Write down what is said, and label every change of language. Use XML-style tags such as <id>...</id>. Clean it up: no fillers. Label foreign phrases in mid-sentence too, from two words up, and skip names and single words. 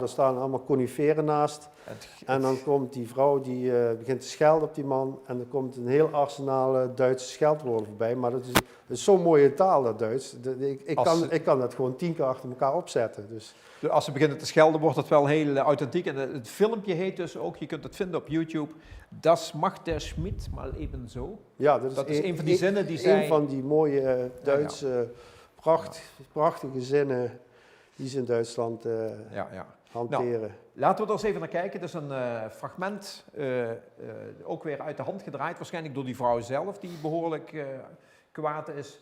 <nl>er staan allemaal coniferen naast. En dan komt die vrouw, die begint te schelden op die man en er komt een heel arsenaal Duitse scheldwoorden voorbij, maar dat is zo'n mooie taal, dat Duits. Ik kan dat gewoon 10 keer achter elkaar opzetten. Dus. Als ze beginnen te schelden, wordt het wel heel authentiek. En het filmpje heet dus ook, je kunt het vinden op YouTube,</nl> <de>Das macht der Schmidt mal eben zo.</de> <nl>Ja, Dat is een van die zinnen die zij... Een van die mooie Duitse, prachtige zinnen die ze in Duitsland... Ja. hanteren. Laten we er eens even naar kijken. Het is een fragment, ook weer uit de hand gedraaid. Waarschijnlijk door die vrouw zelf, die behoorlijk kwaad is.</nl>